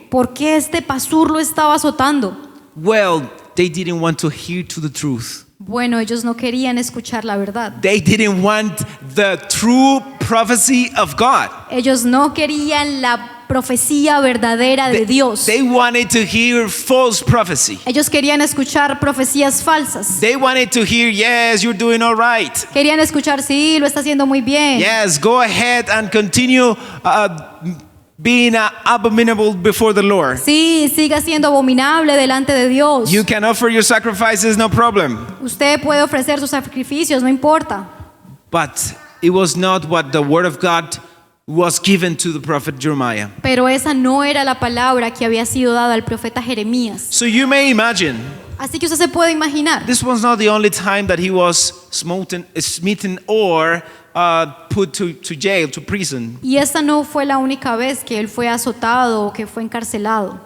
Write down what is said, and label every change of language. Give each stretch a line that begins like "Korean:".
Spanish: ¿Por qué este Pasur lo estaba azotando?
English: Well, they didn't want to hear to the truth.
Spanish: Bueno, ellos no querían escuchar la verdad.
English: They didn't want the true prophecy of God.
Spanish: Ellos no querían la profecía verdadera de Dios.
English: They wanted to hear false prophecy.
Spanish: Ellos querían escuchar profecías falsas.
English: They wanted to hear, yes, you're doing all right.
Spanish: Querían escuchar, sí, lo está haciendo muy bien.
English: Yes, go ahead and continue being abominable before the Lord.
Spanish: Sí, siga siendo abominable delante de Dios.
English: You can offer your sacrifices, no problem.
Spanish: Usted puede ofrecer sus sacrificios, no importa.
English: But it was not what the word of God was given to the prophet Jeremiah.
Spanish: Pero esa no era la palabra que había sido dada al profeta Jeremías.
English: So you may imagine,
Spanish: Así que usted se puede imaginar.
English: this was not the only time that he was smitten or put to jail, to prison.
Spanish: Y esta no fue la única vez que él fue azotado o que fue encarcelado.